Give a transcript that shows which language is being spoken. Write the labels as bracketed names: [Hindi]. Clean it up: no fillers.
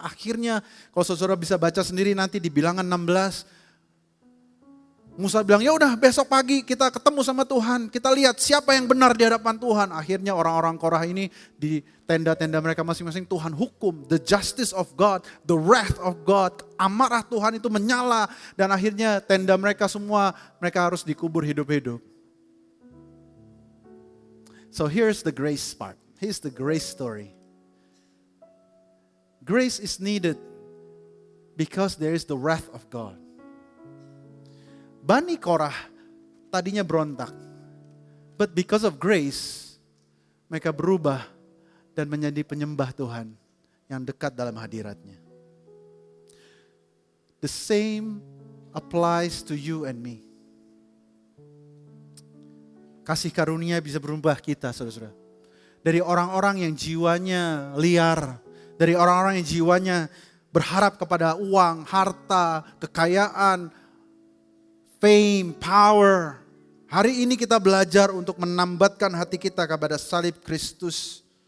[Indonesian] Akhirnya kalau saudara bisa baca sendiri nanti di Bilangan 16, Musa bilang, ya udah besok pagi kita ketemu sama Tuhan, kita lihat siapa yang benar di hadapan Tuhan. Akhirnya orang-orang Korah ini di tenda-tenda mereka masing-masing Tuhan hukum, [English] the justice of God, the wrath of God, [Indonesian] amarah Tuhan itu menyala. Dan akhirnya tenda mereka semua, mereka harus dikubur hidup-hidup. [English] So here's the grace part, here's the grace story. Grace is needed because there is the wrath of God. [Indonesian] Bani Korah tadinya berontak, [English] but because of grace, [Indonesian] mereka berubah dan menjadi penyembah Tuhan yang dekat dalam hadiratnya. [English] The same applies to you and me. [Indonesian] Kasih karunia bisa berubah kita, saudara-saudara. Dari orang-orang yang jiwanya liar, dari orang-orang yang jiwanya berharap kepada uang, harta, kekayaan, fame, power. Hari ini kita belajar untuk menambatkan hati kita kepada salib Kristus.